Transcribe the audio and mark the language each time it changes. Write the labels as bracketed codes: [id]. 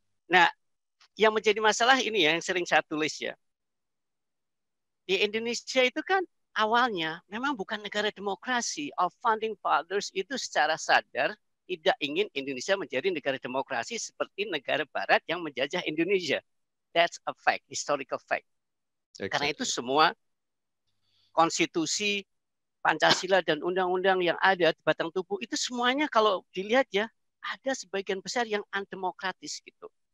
[id] Nah, yang menjadi masalah ini ya, yang sering saya tulis ya. Di Indonesia itu kan awalnya memang bukan negara demokrasi. [en] Our founding fathers [id] itu secara sadar tidak ingin Indonesia menjadi negara demokrasi seperti negara barat yang menjajah Indonesia. [en] That's a fact, historical fact. Exactly. [id] Karena itu semua konstitusi, Pancasila, dan undang-undang yang ada di batang tubuh itu semuanya kalau dilihat ya, ada sebagian besar yang antidemokratis gitu.